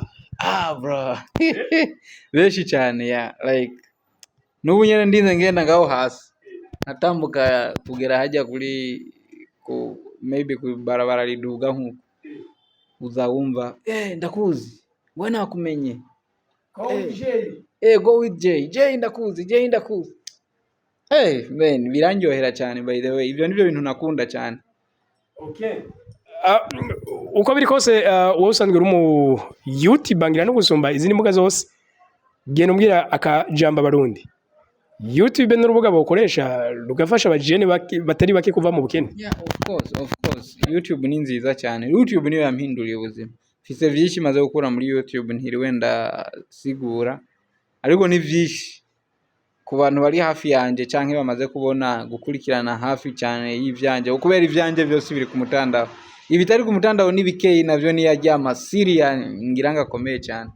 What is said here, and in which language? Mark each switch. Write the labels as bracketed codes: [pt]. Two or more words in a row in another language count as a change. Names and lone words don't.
[rn] bro benshi cyane ya like n'ubu nyene ndinze ngenda ngaho hasi natambuka kugera hajya kuri maybe ku barabara riduga nkuko uzawumva ndakuzi we nakumenye go with Jay ndakuzi man birandyohera cyane [en] by the way [rn] ibyo nibyo bintu nakunda cyane. [en] Okay. [rn] Uko biri kose wowe usanzwe uri mu YouTube ngira no gusumba izindi mbuga zose genda umbwira akajamba abarundi YouTube n'urubuga bakoresha rugafasha abajene batari bake kuva mu bukene. [en] Yeah, of course [rn] YouTube ni nziza cyane. YouTube niyo yampinduriye ubuzima. Fise vyinshi maze gukura muri YouTube ntiriwe ndasigura ariko ni vyinshi ku bantu bari hafi yanje canke bamaze kubona gukurikirana hafi cyane y'ivyanje ukubera ivyanje byose biri ku mutandao ibitari ku mutandao n'ibikeyi navyo ni yajyama Syria ngiranga komeye cyane.